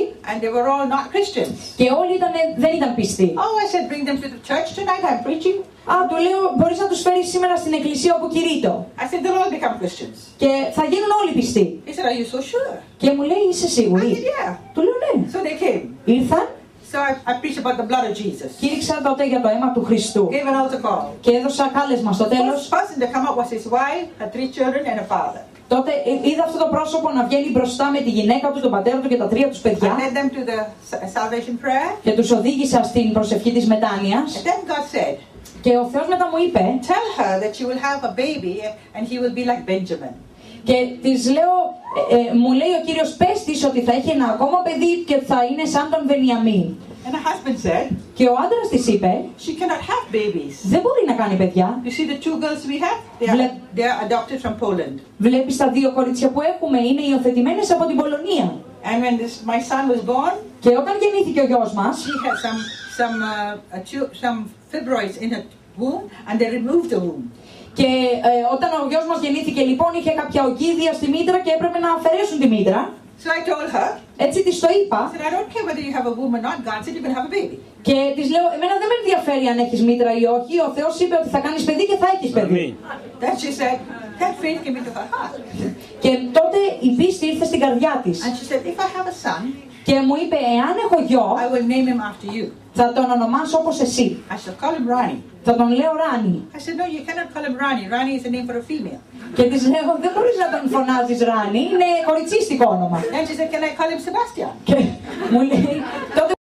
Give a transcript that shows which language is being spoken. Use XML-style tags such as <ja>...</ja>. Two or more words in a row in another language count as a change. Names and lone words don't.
<en>And they were all not Christians.</en> <el>Και όλοι δεν ήταν πιστοί.</el> <en>Oh, I said, bring them to the church tonight. I'm preaching.</en> <el>Του λέω, μπορείς να τους φέρεις σήμερα στην εκκλησία όπου κηρύττω.</el> <en>I said, they'll all become Christians.</en> <el>Και θα γίνουν όλοι πιστοί.</el> <en>He said, are you so sure?</en> <el>Και μου λέει, είσαι σίγουρη?</el> <en>I said, yeah.</en> <el>Του λέω, ναι.</el> <en>So they came.</en> <el>Ήρθαν.</el> <en>So I preached about the blood of Jesus.</en> <el>Κήρυξα τότε για το αίμα του Χριστού.</el> <en>Gave an altar call.</en> <el>Και έδωσα κάλεσμα στο τέλος.</el> <en>The first person to come up was his wife, her three children, and a father.</en> <el>Τότε είδα αυτό το πρόσωπο να βγαίνει μπροστά με τη γυναίκα του, τον πατέρα του και τα τρία τους παιδιά.</el> <en>I led them to the salvation prayer.</en> <el>Και τους οδήγησα στην προσευχή της μετάνοιας.</el> <en>And then God said,</en> <el>Και ο Θεός μετά μου είπε,</el> <en>tell her that she will have a baby and he will be like Benjamin.</en> <el>και της λέω, μου λέει ο Κύριος, πες της ότι θα έχει ένα ακόμα παιδί και θα είναι σαν τον Βενιαμίν.</el> <en>And her husband said,</en> <el>Και ο άντρας της είπε,</el> <en>she cannot have babies.</en> <el>δεν μπορεί να κάνει παιδιά.</el> <en>You see the two girls we have? They are adopted from Poland.</en> <el>Βλέπεις τα δύο κορίτσια που έχουμε, είναι υιοθετημένες από την Πολωνία.</el> <en>And when my son was born,</en> <el>Και όταν γεννήθηκε ο γιος μας,</el> <en>she had some fibroids in her womb, and they removed the womb.</en> <el>και όταν ο γιος μας γεννήθηκε λοιπόν, είχε κάποια ογκίδια στη μήτρα και έπρεπε να αφαιρέσουν τη μήτρα.</el> <en>So I told her,</en> <el>Έτσι της το είπα.</el> <en>I said, I don't care whether you have a womb or not. God said you can have a baby.</en> <el>Και της λέω, εμένα δεν με ενδιαφέρει αν έχεις μήτρα ή όχι. Ο Θεός είπε ότι θα κάνεις παιδί και θα έχεις παιδί.</el> <en>Then she said, that faith came into her heart.</en> <el>Και τότε η πίστη ήρθε στην καρδιά της.</el> <en>And she said, if I have a son,</en> <el>Και μου είπε, εάν έχω γιο,</el> <en>I will name him after you.</en> <el>θα τον ονομάσω όπως εσύ.</el> <en>I shall call him Rani.</en> <el>Θα τον λέω Ράνι.</el> <en>I said, no, you cannot call him Rani. Rani is a name for a female.</en> <el>Και της λέω, δεν μπορείς να τον φωνάζεις Ράνι, είναι κοριτσίστικο όνομα.</el> <en>Then she said, can I call him Sebastian?</en> <el>Και μου λέει, τότε</el>